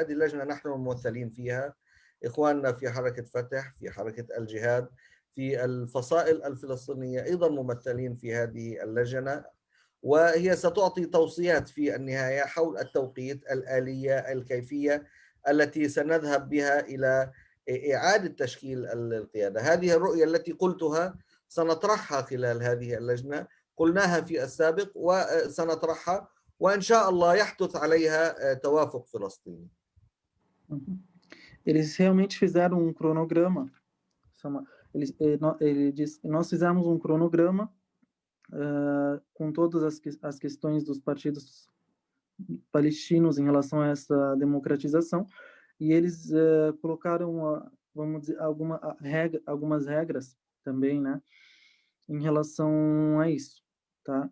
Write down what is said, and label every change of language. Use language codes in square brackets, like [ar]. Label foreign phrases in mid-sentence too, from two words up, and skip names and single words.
[ar] هذه اللجنة نحن ممثلين فيها، إخواننا في حركة فتح، في حركة الجهاد، في الفصائل الفلسطينية أيضا ممثلين في هذه اللجنة، وهي ستعطي توصيات في النهاية حول التوقيت، الآلية، الكيفية التي سنذهب بها إلى إعادة تشكيل القيادة. هذه الرؤية التي قلتها سنطرحها خلال هذه اللجنة، قلناها في السابق وسنطرحها، وإن شاء الله يحدث عليها توافق فلسطيني. [pt] Eles realmente fizeram um cronograma. Nós fizemos um cronograma com todas as questões dos partidos palestinos em relação a essa democratização, e eles colocaram, vamos dizer, algumas regras também, né, em relação a isso, tá?